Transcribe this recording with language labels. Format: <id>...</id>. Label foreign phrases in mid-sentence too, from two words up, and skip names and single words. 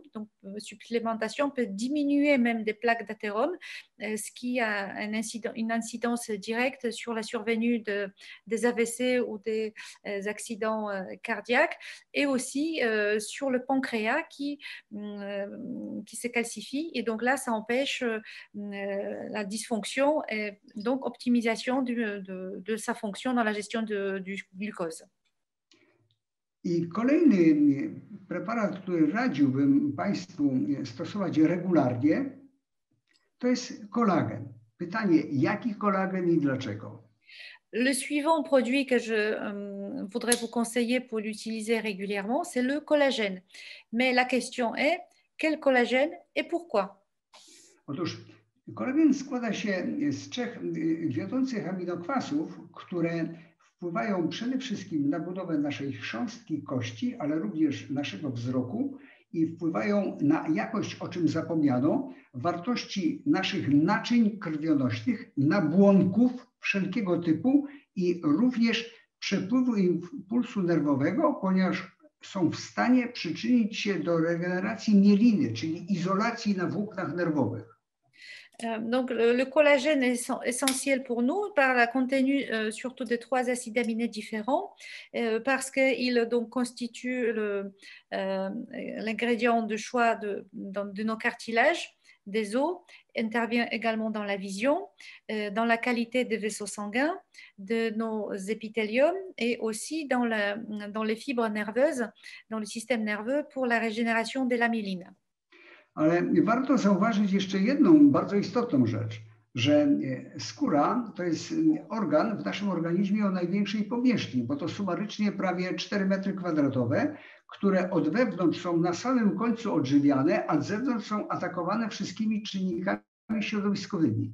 <fr>Donc, supplémentation peut diminuer même des plaques d'athérome, ce qui a une incidence directe sur la survenue des AVC ou des accidents cardiaques, et aussi sur le pancréas qui se calcifie. Et donc là, ça empêche la dysfonction et donc optimisation de sa fonction dans la gestion du glucose.</fr> <pl>I kolejny preparat, który radziłbym Państwu stosować regularnie, to jest kolagen. Pytanie, jaki kolagen i dlaczego?</pl> <fr>Le suivant produit que je voudrais vous conseiller pour l'utiliser régulièrement, c'est le collagène. Mais la question est, quel collagène et pourquoi?</fr> <pl>Otóż kolagen składa się z 3 wiodących aminokwasów, które wpływają przede wszystkim na budowę naszej chrząstki kości, ale również naszego wzroku i wpływają na jakość, o czym zapomniano, wartości naszych naczyń krwionośnych, nabłonków wszelkiego typu i również przepływu impulsu nerwowego, ponieważ są w stanie przyczynić się do regeneracji mieliny, czyli izolacji na włóknach nerwowych.</pl> <fr>Donc, le collagène est essentiel pour nous par la contenu surtout de 3 acides aminés différents, parce qu'il donc constitue l'ingrédient de choix de nos cartilages, des os, intervient également dans la vision, dans la qualité des vaisseaux sanguins, de nos épithéliums et aussi dans les fibres nerveuses, dans le système nerveux pour la régénération de la myéline.</fr> <pl>Ale warto zauważyć jeszcze jedną bardzo istotną rzecz, że skóra to jest organ w naszym organizmie o największej powierzchni, bo to sumarycznie prawie 4 metry kwadratowe, które od wewnątrz są na samym końcu odżywiane, a z zewnątrz są atakowane wszystkimi czynnikami środowiskowymi.</pl>